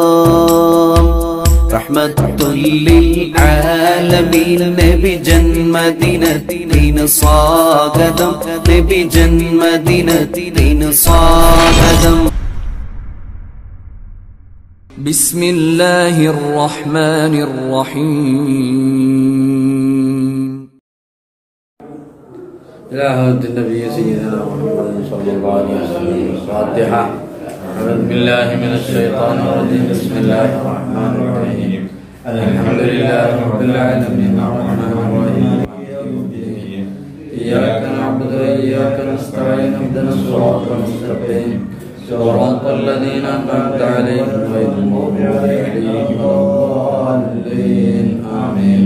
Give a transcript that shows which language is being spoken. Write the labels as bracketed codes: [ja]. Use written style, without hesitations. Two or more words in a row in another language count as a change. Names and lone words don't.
[ar] رحمة للعالمين [ml] നബി ജന്മദിനത്തിന് സ്വാഗതം, നബി ജന്മദിനത്തിന് സ്വാഗതം. [ar] بسم الله الرحمن الرحيم. إله الدين النبي سيدنا محمد صلى الله عليه وسلم. ഫാത്തിഹ. أعوذ بالله من الشيطان الرجيم. بسم الله الرحمن الرحيم. الحمد لله رب العالمين الرحمن الرحيم إياك نعبد وإياك نستعين اهدنا الصراط المستقيم صراط الذين أنعمت عليهم غير المغضوب عليهم ولا الضالين آمين.